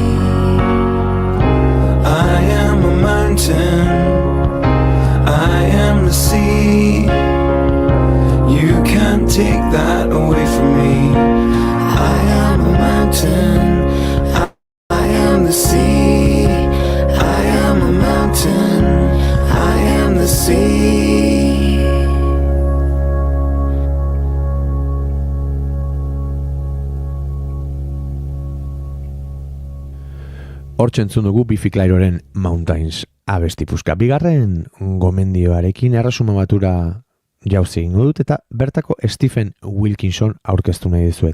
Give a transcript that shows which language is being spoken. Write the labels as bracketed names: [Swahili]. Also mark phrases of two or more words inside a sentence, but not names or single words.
[English] I am a mountain, I am the sea. You can't take that away from me. I am a mountain, I am the sea. I am a mountain, I am the sea. [Basque] Hortxe entzun dugu Bifiklairoren Mountains abestipuzka. Bigarren gomendioarekin erresuma batura jauzi egingo dut eta bertako Stephen Wilkinson aurkeztu nahi dizuet.